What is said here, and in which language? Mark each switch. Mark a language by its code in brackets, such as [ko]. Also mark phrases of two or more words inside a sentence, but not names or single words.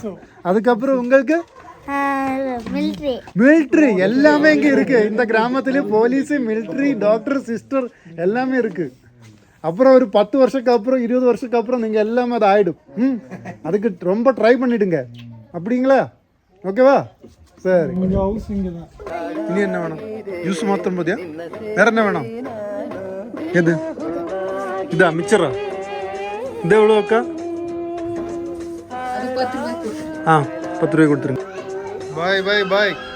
[ta] அதுக்கப்புறம் உங்களுக்கு மிலிட்ரி. எல்லாமே இங்கே இருக்கு. இந்த கிராமத்துல போலீஸ், மிலிட்ரி, டாக்டர், சிஸ்டர் எல்லாமே இருக்கு. அப்புறம் ஒரு 10 வருஷத்துக்கு அப்புறம் 20 வருஷத்துக்கு அப்புறம் நீங்கள் எல்லாமே அது ஆகிடும். அதுக்கு ரொம்ப ட்ரை பண்ணிடுங்க. அப்படிங்களா? ஓகேவா? சரி. [ml] ഇനി എന്നാ വേണം? ജ്യൂസ് മാത്രം മതിയാ? വേറെ എന്നാ വേണം? ഏത്? ഇതാ മിച്ചറാ? ഇത് എവിടെ വെക്കാം? ആ, 10 രൂപ കൊടുത്തിരുന്നു. ബൈ ബൈ ബൈ.